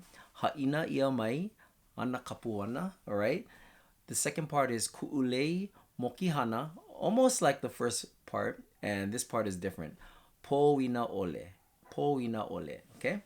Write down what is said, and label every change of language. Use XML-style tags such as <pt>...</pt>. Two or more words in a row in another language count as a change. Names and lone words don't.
<haw>Ha'ina ia mai ana ka puana.</haw> <en>All right. The second part is ku'ulei mokihana, almost like the first part, and this part is different.</en> <haw>POINA ole. POINA ole.</haw> <en>Okay.</en>